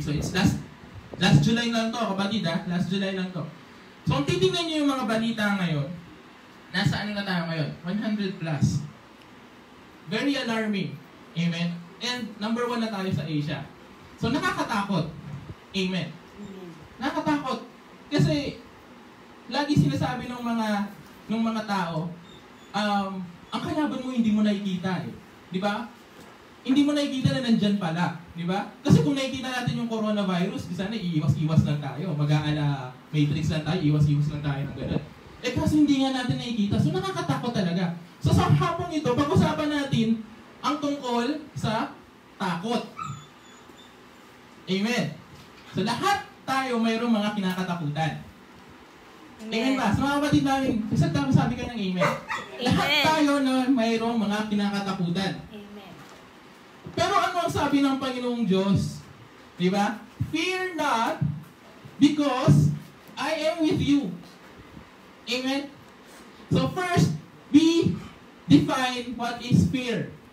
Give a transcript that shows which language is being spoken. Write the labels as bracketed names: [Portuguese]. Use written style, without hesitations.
[English] So, it's last July [Filipino] lang to, kapatid ha? Last July lang to. So, kung titingnan nyo yung mga balita ngayon, nasa ano na tayo ngayon? [English] 100 plus. Very alarming. Amen? [Filipino] And number 1 na tayo sa Asia. So, nakakatakot. Amen? Nakakatakot. Kasi, lagi sinasabi ng mga tao, ang kalaban mo hindi mo nakikita eh. Di ba? Hindi mo nakikita na nandyan pala. Di ba? Kasi kung nakikita natin yung coronavirus, di sana iiwas-iwas lang tayo. Mag-aala Matrix lang tayo, iwas-iwas lang tayo ng gano'n. Eh kasi hindi nga natin nakikita. So nakakatakot talaga. So sa hapong ito, pag-usapan natin ang tungkol sa takot. Amen. So lahat tayo mayroong mga kinakatakutan. Amen ba? So mga kapatid namin, sabi ka ng amen. Lahat tayo na mayroong mga kinakatakutan. Amen. Pero ano ang sabi ng Panginoong Diyos? Diba? [English] Fear not, because I am with you. Amen? So first, we define what is fear.